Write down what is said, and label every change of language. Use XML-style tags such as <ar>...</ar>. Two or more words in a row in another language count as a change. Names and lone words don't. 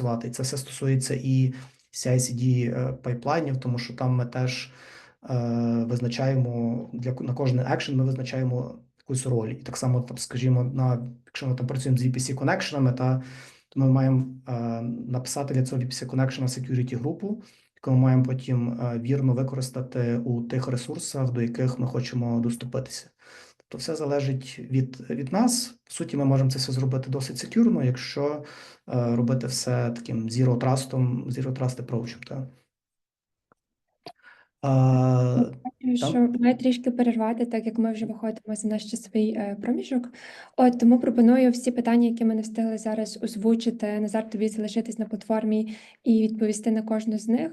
<uk>І це все стосується і CI/CD пайплайнів, тому що там ми теж визначаємо на кожний екшен ми визначаємо якусь роль. І так само, там, скажімо, якщо ми там працюємо з VPC коннекшенами, то ми маємо написати для цього</uk> <en>VPC connection</en> <uk>security групу, яку ми маємо потім вірно використати у тих ресурсах, до яких ми хочемо доступитися. Тобто все залежить від нас. По суті, ми можемо це все зробити досить секюрно, якщо робити все таким</uk> <en>zero trust approach.</en> <uk>Так. Що маю трішки перервати, так як ми вже виходимо за наш часовий проміжок. Тому пропоную всі питання, які ми не встигли зараз озвучити, Назар, тобі залишитись на платформі і відповісти на кожну з них.</uk>